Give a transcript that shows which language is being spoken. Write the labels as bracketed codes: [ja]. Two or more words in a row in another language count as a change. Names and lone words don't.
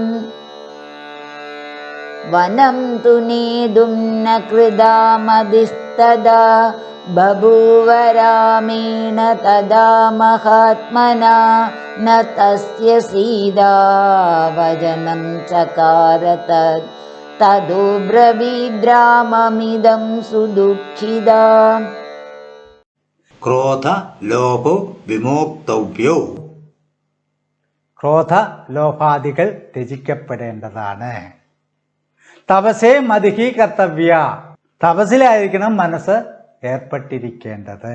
[sa] वनं तु नेदुं न कृदामदिस्तदा बभूव रामेण तदा महात्मना न तस्य सीतावचनं चकार तदो ब्रवीद्राममिदं सुदुःखिदा ക്രോധ ലോഭോ വിമോക്തവ്യോ. [ml] ക്രോധ ലോഭാദികൾ ത്യജിക്കപ്പെടേണ്ടതാണ്. [sa] തപസേ മതിഹി കർത്തവ്യ, [ml] തപസ്സിലായിരിക്കണം മനസ്സ് ഏർപ്പെട്ടിരിക്കേണ്ടത്.